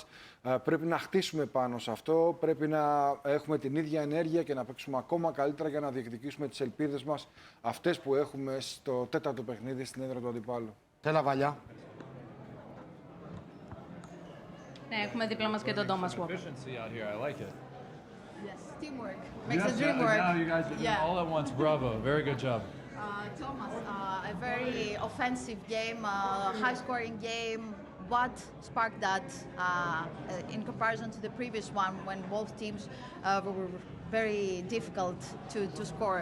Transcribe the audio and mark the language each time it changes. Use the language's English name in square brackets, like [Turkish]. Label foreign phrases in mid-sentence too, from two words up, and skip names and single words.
[Greek] Πρέπει να χτίσουμε πάνω σε αυτό, πρέπει να έχουμε την ίδια ενέργεια και να παίξουμε ακόμα καλύτερα για να διεκδικήσουμε τις ελπίδες μας, αυτές που έχουμε στο τέταρτο παιχνίδι στην έδρα του αντιπάλου. Έλα, Βαλιά. Ναι, έχουμε δίπλα μας και τον Thomas Walker. [English] Yes, teamwork makes the dream work. Now you guys are doing all at once. Bravo, very good job. Thomas, a very offensive game, high-scoring game. What sparked that in comparison to the previous one when both teams were very difficult to score?